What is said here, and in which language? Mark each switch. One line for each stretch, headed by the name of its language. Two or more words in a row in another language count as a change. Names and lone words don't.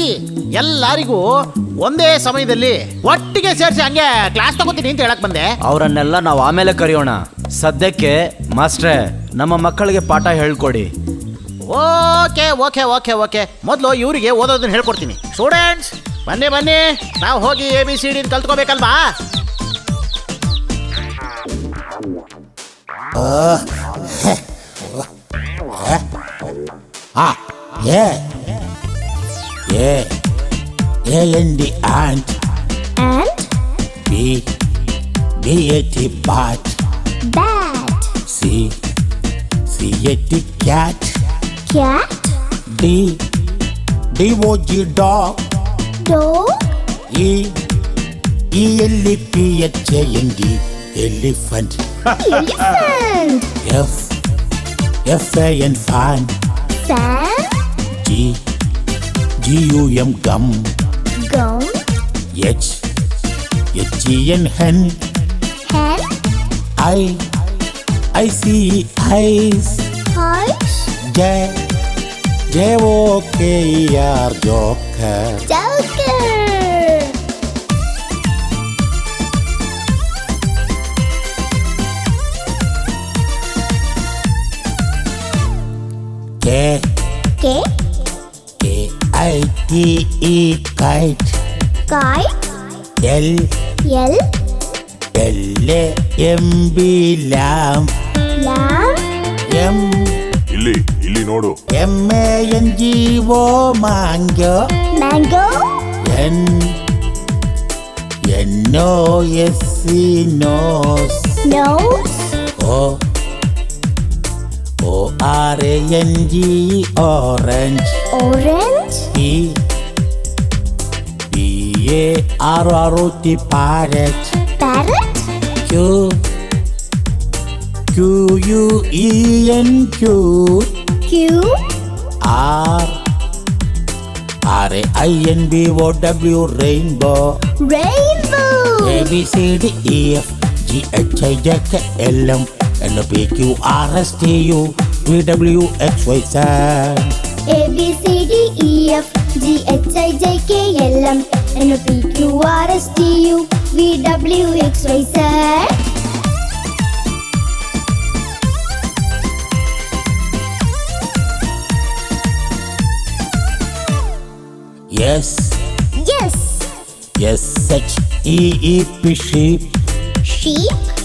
Kannada: ಎಲ್ಲರಿಗೂ ಒಂದೇ ಸಮಯದಲ್ಲಿ ಒಟ್ಟಿಗೆ ಸೇರಿಸಿ ಹಂಗೆ ಕ್ಲಾಸ್ ತಗೋತೀನಿ ಅಂತ ಹೇಳಕ್ ಬಂದೆ. ಅವರನ್ನೆಲ್ಲ ನಾವು ಆಮೇಲೆ ಕರೆಯೋಣ. ಸದ್ಯಕ್ಕೆ ಮಾಸ್ಟ್ರೇ, ನಮ್ಮ ಮಕ್ಕಳಿಗೆ ಪಾಠ ಹೇಳ್ಕೊಡಿ.
English: okay okay okay okay
Kannada: ಮೊದಲು ಇವರಿಗೆ ಓದೋದನ್ನ ಹೇಳ್ಕೊಡ್ತೀನಿ. ಸ್ಟೂಡೆಂಟ್ಸ್ ಬನ್ನಿ ಬನ್ನಿ, ನಾವು ಹೋಗಿ ABCD ಕಲ್ತ್ಕೋಬೇಕಲ್ವಾ?
English: A-N-D ant. And B-A-T bat. bat. C-A-T cat. Cat. D-O-G dog. Dog. E-L-E-P-H-A-N-D elephant. Elephant. F-A-N fan. Fan. G-U-M gum. Gum. H-E-N hen. Hen. I-C eyes. Eyes. J-O-K-E-R joker. Joker. K. K. K-I-T-E kite. Kite. L. L. L-A-M-B lamp. Lamb.
Kannada: ಇಲ್ಲಿ ನೋಡು.
English: M-A-N-G-O mango. Mango. N-O-S-E nose. Nose. O-R-A-N-G orange. Orange. P-A-R-R-O-T parrot. Parrot. Q-U-E-N-Q. Q. R-A-I-N-B-O-W rainbow. Rainbow. A-B-C-D-E-F-G-H-I-J-K-L-M N-O-P-Q-R-S-T-U V-W-X-Y-Z. A-B-C-D-E-F-G-H-I-J-K-L-M N-O-P-Q-R-S-T-U V-W-X-Y-Z. Yes. Yes. S-H-E-E-P sheep. Sheep.